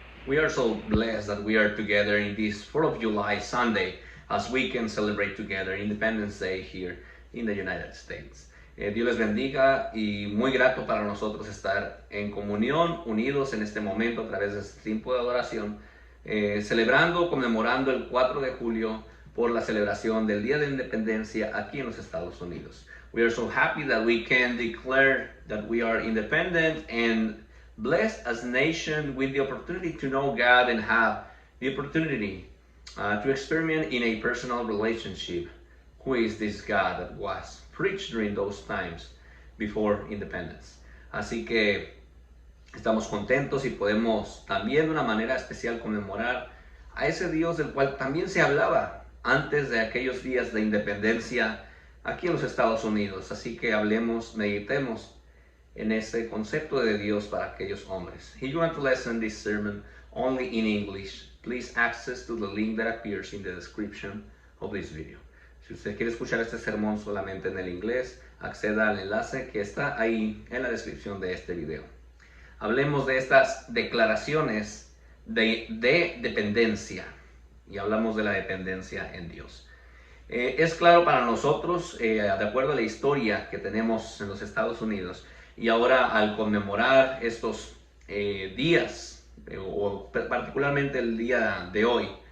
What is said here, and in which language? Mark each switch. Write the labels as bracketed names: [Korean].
[English] We are so blessed that we are together in this 4th of July Sunday as we can celebrate together Independence Day here in the United States. [Spanish] Dios les bendiga y muy grato para nosotros estar en comunión, unidos en este momento a través de este tiempo de adoración, celebrando, conmemorando el 4 de julio por la celebración del Día de Independencia aquí en los Estados Unidos. [English] We are so happy that we can declare that we are independent and blessed as a nation with the opportunity to know God and have the opportunity to experiment in a personal relationship. Who is this God that was preached during those times before independence? [Spanish] Así que estamos contentos y podemos también de una manera especial conmemorar a ese Dios del cual también se hablaba antes de aquellos días de independencia aquí en los Estados Unidos. Así que hablemos, meditemos en ese concepto de Dios para aquellos hombres. [English] If you want to listen this sermon only in English, please access to the link that appears in the description of this video. [Spanish] Si usted quiere escuchar este sermón solamente en el inglés, acceda al enlace que está ahí en la descripción de este video. Hablemos de estas declaraciones de dependencia y hablamos de la dependencia en Dios. Es claro para nosotros, de acuerdo a la historia que tenemos en los Estados Unidos, y ahora al conmemorar estos días, o particularmente el día de hoy,